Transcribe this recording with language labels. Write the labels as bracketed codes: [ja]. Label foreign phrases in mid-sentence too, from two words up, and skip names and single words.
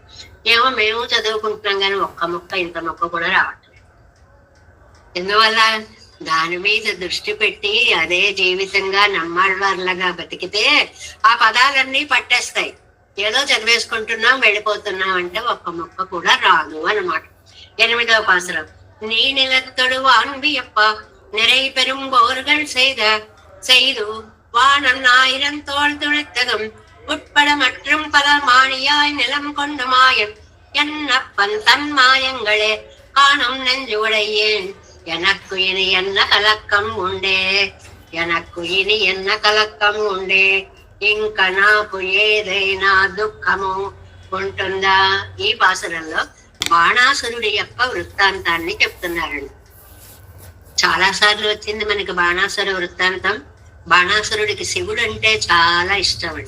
[te] ఏమో మేము చదువుకుంటున్నాం కానీ ఒక్క ముక్క ఇంత మొక్క కూడా రావట్లేదు. ఎందువల్ల? దాని మీద దృష్టి పెట్టి అదే జీవితంగా నమ్మాళ్ళలాగా బతికితే ఆ పదాలన్నీ పట్టేస్తాయి. ఏదో చదివేసుకుంటున్నాం వెళ్ళిపోతున్నాం అంటే ఒక్క మొక్క కూడా రాదు అన్నమాట. 8వ పాసురం. [ta] நீ நிலத்தொடு வான்வியப்பா நிறை பெரும் போர்கள் செய்து வானம் 1000 தோள் துணைத்ததும் உட்பட மற்றும் பல மாணியாய் நிலம் கொண்ட மாயன் என்னப்பன் தன் மாயங்களே காணும் நெஞ்சு உடையேன் எனக்கு இனி என்ன கலக்கம் உண்டே, எனக்கு இனி என்ன கலக்கம் ఉండే, [te] ఇంకా నాకు ఏదైనా దుఃఖము ఉంటుందా? ఈ పాసురంలో బాణాసురుడి యొక్క వృత్తాంతాన్ని చెప్తున్నారండి. చాలా సార్లు వచ్చింది మనకి బాణాసుర వృత్తాంతం. బాణాసురుడికి శివుడు అంటే చాలా ఇష్టం అండి.